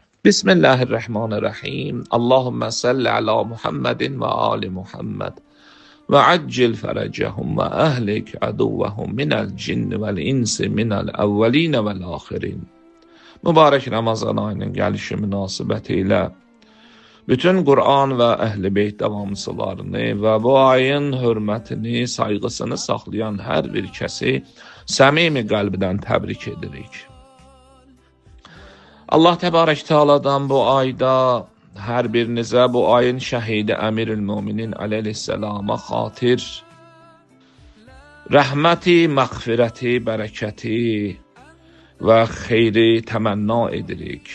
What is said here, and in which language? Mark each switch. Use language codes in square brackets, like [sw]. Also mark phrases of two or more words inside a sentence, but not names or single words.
[ar] بسم الله الرحمن الرحيم. اللهم صل على محمد وآل محمد. وعجل فرجهم وأهلك عدوهم من الجن والإنس من الأولين والآخرين. [az] Mübarek Ramazan ayının gəlişi münasibəti ilə bütün Qur'an və Əhl-i Beyt davamçılarını və bu ayın hörmətini, sayğısını saxlayan hər bir kəsi səmimi qəlbdən təbrik edirik. Allah Təbarək Teala'dan bu ayda hər birinizə bu ayın şəhidi Əmirül-Müminin əleyhisselama xatir rəhməti, məğfirəti, bərəkəti və xeyri təmənna edirik.